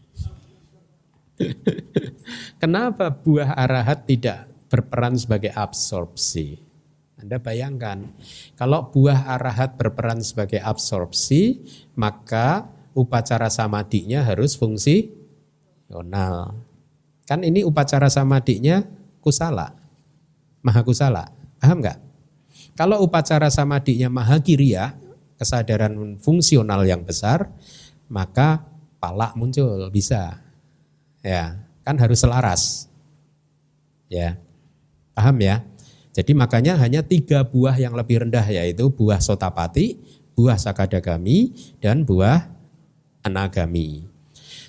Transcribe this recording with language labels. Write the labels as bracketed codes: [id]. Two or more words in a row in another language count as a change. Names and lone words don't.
[id] Kenapa buah arahat tidak berperan sebagai absorpsi? Anda bayangkan, kalau buah arahat berperan sebagai absorpsi, maka upacara samadinya harus fungsional. Kan ini upacara samadinya kusala, maha kusala, paham enggak? Kalau upacara samadinya maha kiriya, kesadaran fungsional yang besar, maka palak muncul, bisa. Ya, kan harus selaras. Ya, paham ya? Jadi makanya hanya 3 buah yang lebih rendah yaitu buah sotapati, buah sakadagami, dan buah anagami.